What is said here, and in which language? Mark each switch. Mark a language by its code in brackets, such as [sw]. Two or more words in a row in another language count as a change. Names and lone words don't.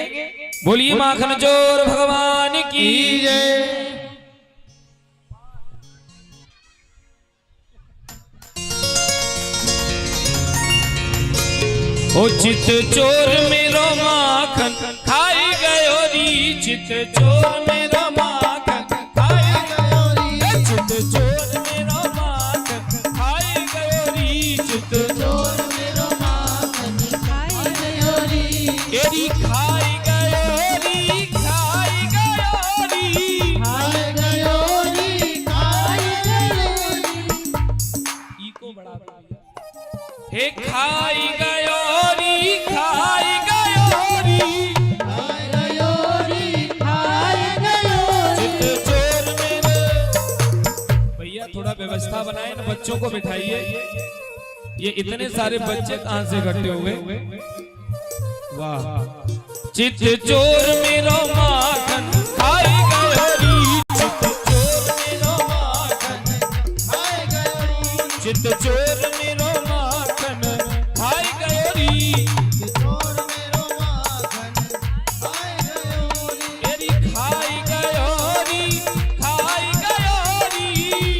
[hi] बोलिए माखन चोर भगवान की जय। [bra] ओ चित चोर मेरो माखन खाई गयो री। चित चोर मेरो माखन खाई गयो री। चित चोर मेरो माखन खाई गयो री। चित चोर मेरो माखन खाई गयो री। एरी खाई गयो री। खाई गयो री। खाई गयो री, खाई गयो री। ई को बड़ा हे खाई गयो री। खाई गयो री। खाई गयो री, खाई गयो री। चित चोर मेरे। [hi] भैया थोड़ा व्यवस्था बनाए ना, बच्चों को बिठाइए। ये इतने सारे बच्चे कहां से इकट्ठे हुए? [bra] वाह। चित चोर मेरो माखन खाई गयो री। चित चोर मेरो माखन खाई गयो री, चित चोर मेरो माखन खाई गयो री। चोर मेरो माखन खाई गयो री। एरी खाई गयो री। खाई गयो री।